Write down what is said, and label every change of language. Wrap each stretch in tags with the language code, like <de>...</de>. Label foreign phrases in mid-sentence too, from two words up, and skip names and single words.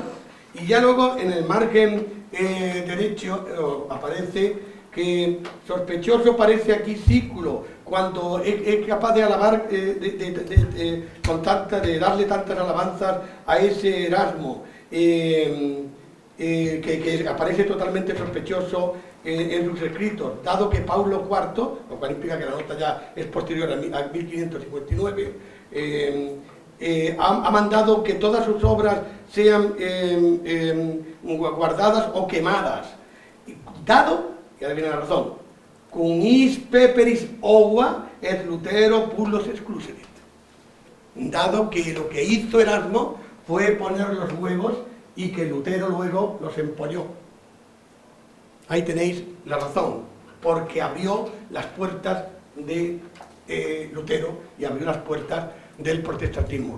<es>Y ya luego, en el margen derecho, aparece que sospechoso parece aquí Sículo, cuando es capaz de alabar, de darle tantas alabanzas a ese Erasmo, que aparece totalmente sospechoso en sus escritos, dado que Paulo IV, lo cual implica que la nota ya es posterior a 1559, ha mandado que todas sus obras sean guardadas o quemadas, dado, y ahora viene la razón,</es> <la>cum is peperis ova et Lutero pullos excluserit,</la> <es>dado que lo que hizo Erasmo fue poner los huevos y que Lutero luego los empolló. Ahí tenéis la razón, porque abrió las puertas de Lutero y abrió las puertas del protestantismo.</es>